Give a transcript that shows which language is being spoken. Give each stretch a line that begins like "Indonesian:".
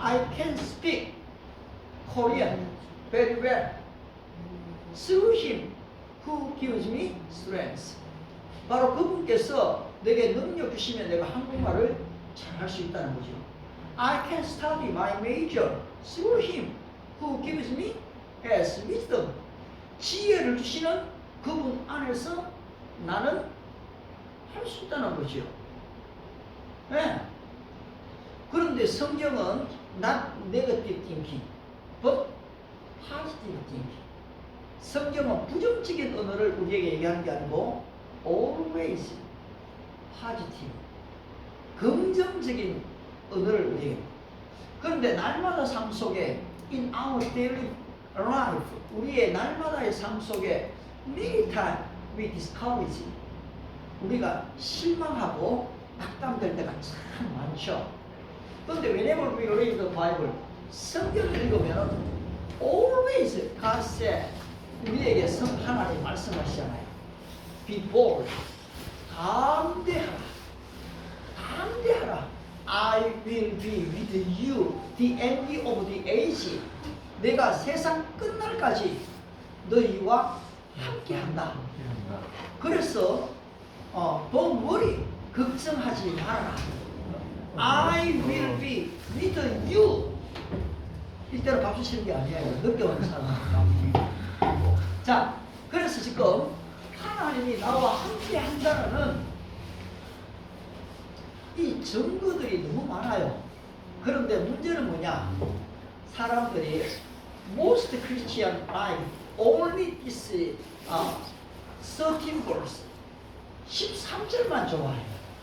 English: I can speak Korean very well through him who gives me strength.
Korean: 바로 그분께서 내게 능력 주시면 내가 한국말을 잘 할 수 있다는 거죠.
English: I can study my major through him who gives me as wisdom.
Korean: 지혜를 주시는 그분 안에서 나는 할 수 있다는 거죠. 네. 그런데 성경은
English: not negative thinking, but positive thinking.
Korean: 성경은 부정적인 언어를 우리에게 얘기하는 게 아니고
English: always positive,
Korean: 긍정적인 언어를 우리에게. 그런데 날마다 삶 속에
English: in our daily life,
Korean: 우리의 날마다의 삶 속에
English: many times we discourage,
Korean: 우리가 실망하고 낙담될 때가 참 많죠. 그런데
English: whenever we read the Bible,
Korean: 성경을 읽으면
English: always God said
Korean: 우리에게 성 하나님 말씀하시잖아요.
English: Be bold.
Korean: 담대하라. 담대하라.
English: I will be with you the end of the age.
Korean: 내가 세상 끝날까지 너희와 함께한다. 그래서
English: don't worry.
Korean: 걱정하지 말아라.
English: I will be with you.
Korean: 이때로 박수 치는 게 아니에요. 늦게 오는 사람이니까. 자, 그래서 지금 하나님이 나와 함께 한다는 이 증거들이 너무 많아요. 그런데 문제는 뭐냐? 사람들이
English: most Christian life only this 13 verse
Korean: 13절만 좋아해요.